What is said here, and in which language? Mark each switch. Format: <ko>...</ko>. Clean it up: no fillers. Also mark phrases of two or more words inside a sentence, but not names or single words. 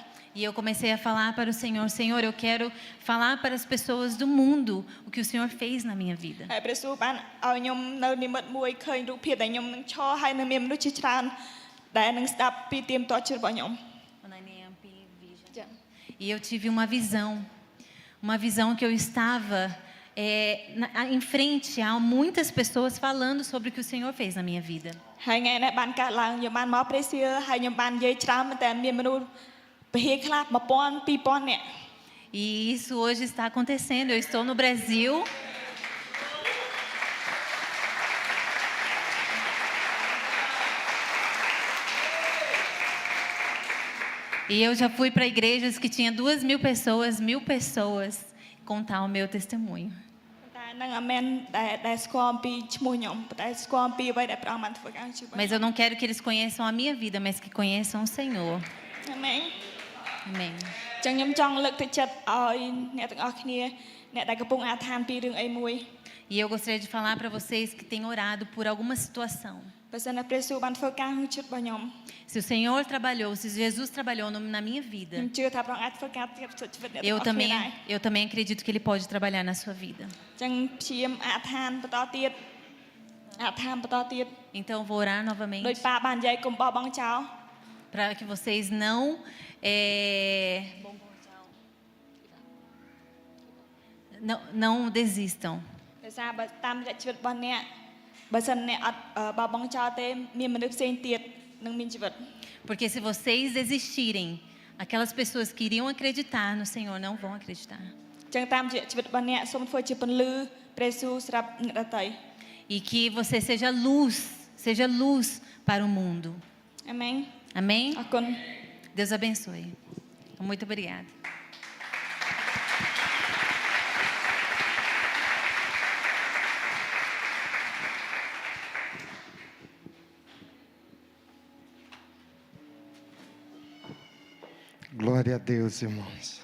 <pt>E eu comecei a falar para o Senhor, Senhor, eu quero falar para as pessoas do mundo o que o Senhor fez na minha vida.</pt> <km>ហើយព្រះយេស៊ូវបានឲ្យខ្ញុំនៅនិមិត្តមួយឃើញរូបភាពដែលខ្ញុំនឹងឈរហើយនៅមានមនុស្សជាច្រើនដែលនឹងស្ដាប់ពីទីមតជីវិតរបស់ខ្ញុំ</km> <pt>E eu tive uma visão que eu estava em frente a muitas pessoas falando sobre o que o Senhor fez na minha vida.</pt> <km>ហើយថ្ងៃនេះបានកើតឡើងខ្ញុំបានមកព្រះសៀលហើយខ្ញុំបាននិយាយច្រើនមែនតែមានមនុស្សពហិខ្លះ 1000 2000 នាក់</km> <pt>E isso hoje está acontecendo. Eu estou no Brasil. E eu já fui para igrejas que tinha 2.000 pessoas, 1.000 pessoas, contar o meu testemunho.</pt> <km>តែនឹងអមែនដែលស្គាល់អំពីឈ្មោះខ្ញុំតែស្គាល់អំពីអ្វីដែលព្រះអង្គបានធ្វើការជួយ</km> <pt>Mas eu não quero que eles conheçam a minha vida, mas que conheçam o Senhor.</pt> <km>អាមែន</km> <pt>Amém.</pt> <km>ចឹងខ្ញុំចង់លើកទឹកចិត្តឲ្យអ្នកទាំងអស់គ្នាអ្នកដែលកំពុងអធិដ្ឋានពីរឿងអីមួយ</km> <pt>E eu gostaria de falar para vocês que têm orado por alguma situação.</pt> <km>បើសិនណាព្រះយេស៊ូវបានធ្វើការក្នុងជីវិតរបស់ខ្ញុំ</km> <pt>Se o Senhor trabalhou, se Jesus trabalhou na minha</pt> <km>ខ្ញុំ</km> <pt>vida,</pt> <km>ជឿថាព្រះអង្គអាចធ្វើការទៀតជីវិតអ្នកទាំងអស់គ្នាដែរ</km> <pt>eu também acredito que Ele pode trabalhar na sua vida.</pt> <km>ចឹងព្យាយាមអធិដ្ឋានបន្តទៀតអធិដ្ឋានបន្តទៀត</km> <pt>Então eu vou orar</pt> <km>ដោយ</km> <pt>novamente</pt> <km>ប៉ាបាននិយាយកុំបោះបង់ចោល</km> <pt>para que vocês não desistam.</pt> <km>ដោយសារបើតាមរយៈជីវិតរបស់អ្នកបើសិនអ្នកអត់បោះបង់ចោលទេមានមនុស្សផ្សេងទៀតនឹងមានជីវិត</km> <pt>Porque se vocês desistirem, aquelas pessoas que iriam acreditar no Senhor não vão acreditar.</pt> <km>ចឹងតាមរយៈជីវិតរបស់អ្នកសូមធ្វើជាពន្លឺព្រះយេស៊ូវសម្រាប់អ្នកដទៃ</km> <pt>E que você seja luz para o mundo.</pt> <km>អាមែន</km> <pt>Amém?</pt> <km>អរគុណ</km> <pt>Deus abençoe. Muito obrigada. Glória a Deus, irmãos.</pt>